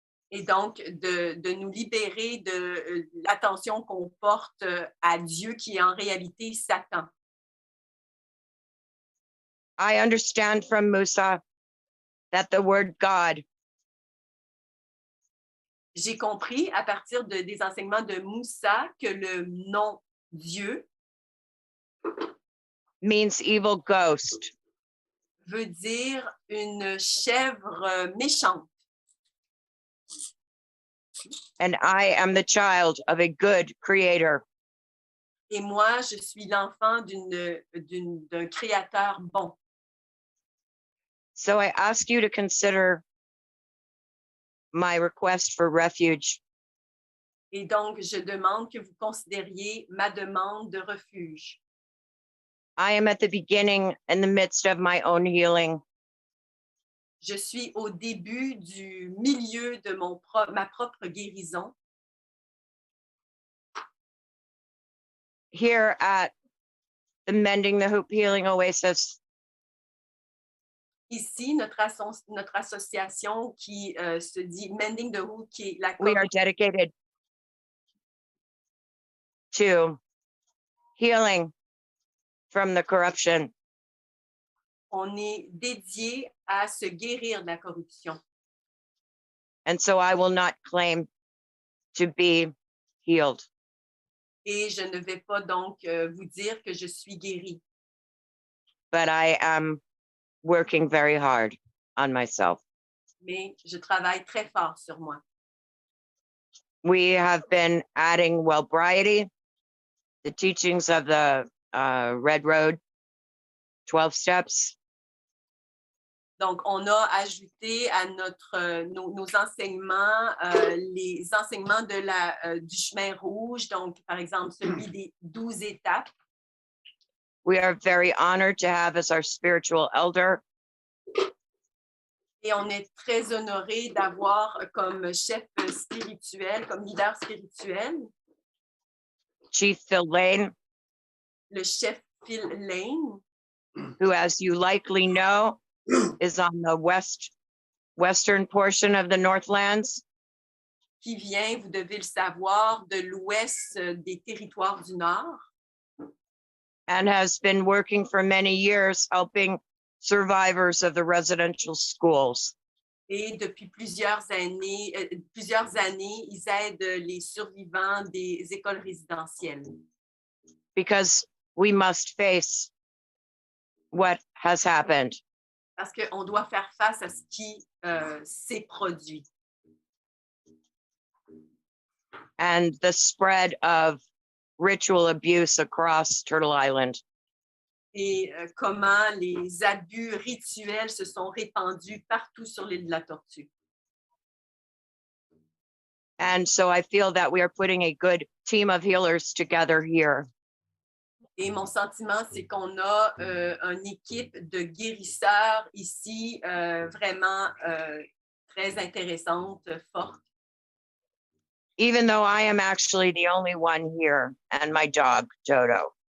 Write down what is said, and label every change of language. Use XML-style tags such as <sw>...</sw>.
<fr>Et donc, de nous libérer de l'attention qu'on porte à Dieu qui est en réalité Satan.</fr> <en>I understand from Musa that the word God</en> <fr>J'ai compris à partir des enseignements de Moussa que le nom Dieu</fr> <en>means evil ghost.</en> <fr>veut dire une chèvre méchante.</fr> <en>And I am the child of a good creator.</en> <fr>Et moi, je suis l'enfant d'un créateur bon.</fr> <en>So I ask you to consider my request for refuge.</en> <fr>Et donc, je demande que vous considériez ma demande de refuge.</fr> <en>I am at the beginning and the midst of my own healing.</en> <fr>Je suis au début du milieu de ma propre guérison.</fr> <en>Here at the Mending the Hoop Healing Oasis,</en> <fr>Ici, notre association qui se dit Mending the Hoop, qui est la</fr> <en>we are dedicated to healing from the corruption.</en> <fr>On est dédié à se guérir de la corruption.</fr> <en>And so I will not claim to be healed.</en> <fr>Et je ne vais pas donc vous dire que je suis guérie.</fr> <en>But I am working very hard on myself.</en> <fr>Mais je travaille très fort sur moi.</fr> <en>We have been adding Wellbriety, the teachings of the Red Road, 12 steps.</en> <fr>Donc, on a ajouté à nos enseignements les enseignements du chemin rouge, donc par exemple celui des 12 étapes.</fr> <en>We are very honored to have as our spiritual elder</en> <fr>Et on est très honoré d'avoir comme chef spirituel, comme leader spirituel,</fr> <en>Chief Phil Lane,</en> <fr>le chef Phil Lane,</fr> <en>who, as you likely know, is on the western portion of the Northlands.</en> <fr>qui vient, vous devez le savoir, de l'ouest des territoires du Nord.</fr> <en>And has been working for many years helping survivors of the residential schools.</en> <fr>Et depuis plusieurs années, ils aident les survivants des écoles résidentielles.</fr> <en>Because we must face what has happened.</en> <fr>Parce qu'on doit faire face à ce qui s'est produit.</fr> <en>And the spread of ritual abuse across Turtle Island.</en> <fr>Et comment les abus rituels se sont répandus partout sur l'île de la Tortue.</fr> <en>And so I feel that we are putting a good team of healers together here.</en> <fr>Et mon sentiment, c'est qu'on a une équipe de guérisseurs ici vraiment très intéressante, forte.</fr> <en>Even though I am actually the only one here and my dog, Dodo.</en>